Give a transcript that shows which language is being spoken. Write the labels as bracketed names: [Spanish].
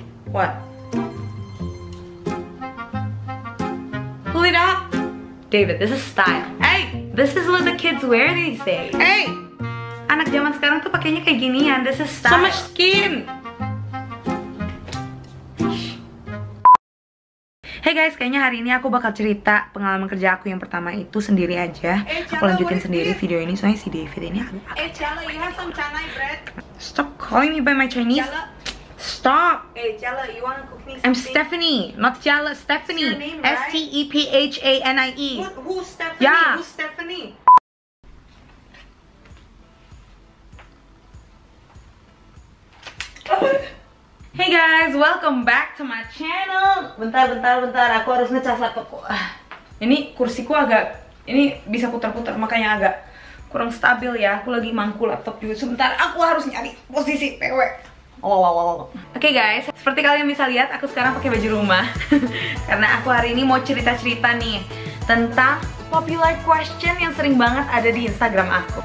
[English] What? Pull it up. David, this is style. Hey, this is what the kids wear these days. [Indonesian] Hey, anak zaman sekarang tuh pakainya kayak ginian. [English] This is style. So much skin. [Indonesian] Hey guys, kayaknya hari ini aku bakal cerita pengalaman kerja aku yang pertama itu sendiri aja. Aku lanjutin sendiri video ini soalnya si David ini agak. [English] Chella, you have some Chennai bread? Stop calling me by my Chinese. Chella? Stop. Hey Chella, you wanna cook me something? I'm Stephanie, not Chella. Stephanie. Your name, right? S-T-E-P-H-A-N-I-E. Who's Stephanie? Yeah. Who's Stephanie? Hey guys, welcome back to my channel. [Indonesian] Bentar, aku harus ngecas laptopku. Ini kursiku agak, ini bisa putar-putar makanya agak kurang stabil ya. Aku lagi mangku laptop juga. Sebentar, aku harus nyari posisi PW. Oke guys, seperti kalian bisa lihat, aku sekarang pakai baju rumah karena aku hari ini mau cerita-cerita nih tentang popular question yang sering banget ada di Instagram aku.